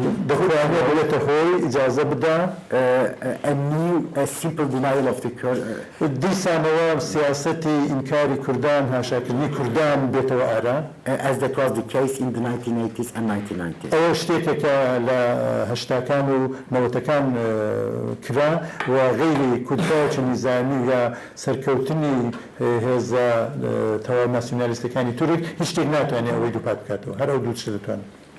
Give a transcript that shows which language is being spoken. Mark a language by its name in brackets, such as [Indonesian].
[Kurdish] دەخوانێت بڵێتە هۆی ئیجازە بدا [English] a new simple denial of the Kurds. [Kurdish] دیسانەوە سیاسەتی ئینکاری کوردان هاشاکردنی کوردان بێتەوە ئارا [English] as that was the case in the 1980s and 1990s. [Kurdish] ئەوە شتێکێکە لە هەشتاکان و نەوەتەکان کرا و غیری کودتایەکی نظامی یا سەرکەوتنی هێزە تەواو ناسیۆنالیستەکانی تورک هیچ شتێک ناتوانێت ئەوەی دووپات بکاتەوە هەر ئەو دوو شت دەتوانێت.